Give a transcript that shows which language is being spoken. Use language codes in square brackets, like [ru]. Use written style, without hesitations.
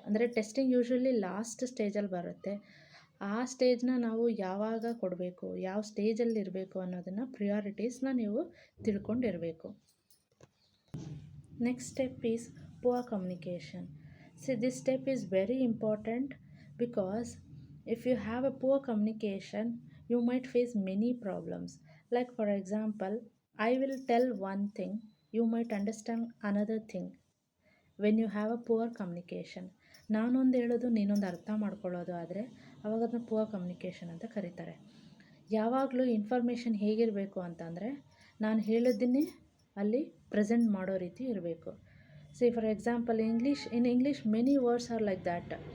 [kn] ಅಂದರೆ testing usually last ಸ್ಟೇಜಲ್ಲಿ ಬರುತ್ತೆ. ಆ ಸ್ಟೇಜ್ನ ನಾವು ಯಾವಾಗ ಕೊಡಬೇಕು, ಯಾವ ಸ್ಟೇಜಲ್ಲಿ ಇರಬೇಕು ಅನ್ನೋದನ್ನು ಪ್ರಿಯಾರಿಟೀಸ್ನ ನೀವು ತಿಳ್ಕೊಂಡಿರಬೇಕು. [en] Next step is poor communication. See, this step is very important because if you have a poor communication, you might face many problems. Like for example, I will tell one thing, you might understand another thing when you have a poor communication. [kn] ನಾನೊಂದು ಹೇಳೋದು ನೀನೊಂದು ಅರ್ಥ ಮಾಡ್ಕೊಳ್ಳೋದು ಆದರೆ ಅವಾಗ ಅದನ್ನ poor communication ಅಂತ ಕರೀತಾರೆ. ಯಾವಾಗಲೂ ಇನ್ಫಾರ್ಮೇಷನ್ ಹೇಗಿರಬೇಕು ಅಂತಂದರೆ ನಾನು ಹೇಳಿದ್ದನ್ನೇ ಅಲ್ಲಿ ಪ್ರೆಸೆಂಟ್ ಮಾಡೋ ರೀತಿ ಇರಬೇಕು. [en] See, for example, in English, many words are like that.